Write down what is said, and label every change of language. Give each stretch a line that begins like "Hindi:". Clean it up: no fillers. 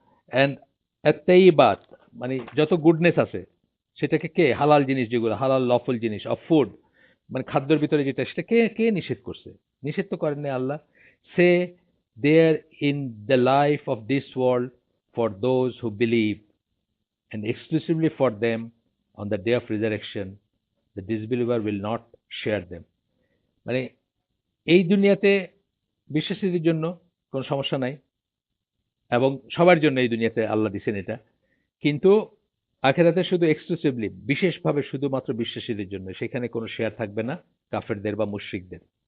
Bangla: And at-tayyibat, মানে যত goodness আছে সেটাকে কে হালাল জিনিস, যেগুলো হালাল লফুল জিনিস অফ ফুড, মানে খাদ্যের ভিতরে যেটা, সেটা কে কে নিষেধ করছে? নিষেধ তো করেন নাই আল্লাহ।
English: Say there in the life of this world for those who believe and exclusively for them on the day of resurrection. The disbeliever will not share them.
Bangla: মানে এই দুনিয়াতে বিশ্বাসীদের জন্য কোনো সমস্যা নাই, এবং সবার জন্য এই দুনিয়াতে আল্লাহ দিছেন এটা। কিন্তু আখেরাতে শুধু এক্সক্লুসিভলি, বিশেষভাবে শুধুমাত্র বিশ্বাসীদের জন্য, সেখানে কোনো শেয়ার থাকবে না কাফেরদের বা মুশরিকদের।